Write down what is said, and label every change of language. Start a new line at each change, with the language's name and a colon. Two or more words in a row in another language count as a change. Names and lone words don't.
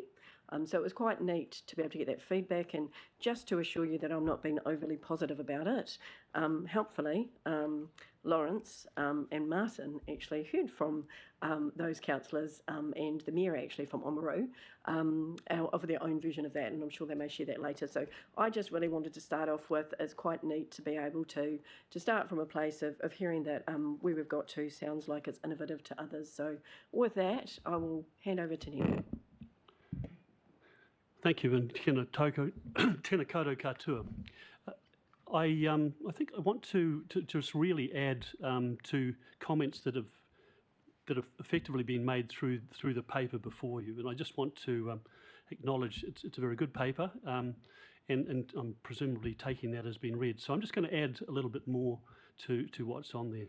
English: So it was quite neat to be able to get that feedback, and just to assure you that I'm not being overly positive about it, helpfully, Lawrence and Martin actually heard from those councillors and the Mayor actually from Oamaru of their own version of that, and I'm sure they may share that later. So I just really wanted to start off with, it's quite neat to be able to start from a place of hearing that where we've got to sounds like it's innovative to others. So with that, I will hand over to Neil. Thank you, and
Māori: tēnā koutou katoa.
English: I think I want to just really add to comments that have effectively been made through the paper before you, and I just want to acknowledge it's a very good paper, and I'm presumably taking that as being read. So I'm just going to add a little bit more to what's on there.